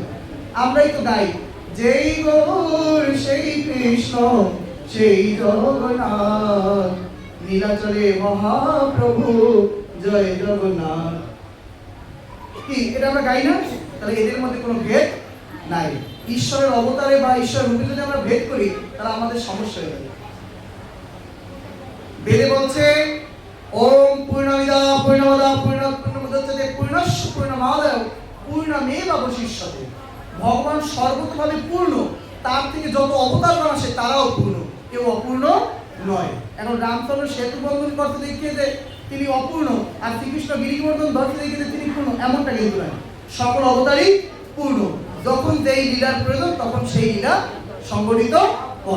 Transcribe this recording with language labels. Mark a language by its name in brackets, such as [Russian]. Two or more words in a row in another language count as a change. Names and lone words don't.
[Bangla] আমরাই তো গাই, যেই গৌর সেই কৃষ্ণ সেই জগন্নাথ, নীলাচলে মহাপ্রভু জয় জগন্নাথ। কি এটা আমরা গাই না? তাহলে এদের মধ্যে কোনো ভেদ নাই। ঈশ্বরের অবতারে বা ঈশ্বর রূপে যদি আমরা ভেদ করি তাহলে আমাদের সমস্যা হয়ে যাবে। বেদে বলছে [Sanskrit] ওম পূর্ণমিদা পূর্ণমদা পূর্ণমুদচ্যতে পূর্ণস্য পূর্ণমাদায় পূর্ণমেবাবশিষ্যতে। [Bangla] ভগবান সর্বতভাবে পূর্ণ, তার থেকে যত অবতারগণ আসে তারাও পূর্ণ, কেউ অপূর্ণ নয়। এখন রামচন্দ্র সেতু বন্ধন করতে দেখিয়েছে তিনি অপূর্ণ, আর শ্রীকৃষ্ণ গিরিবর্ধন ধরতে দেখিয়েছে তিনি পূর্ণ, এমনটা কিন্তু নয়। সকল অবতারই পূর্ণ, যখন যেই লীলার প্রয়োজন তখন সেই লীলা সংগঠিত করেন।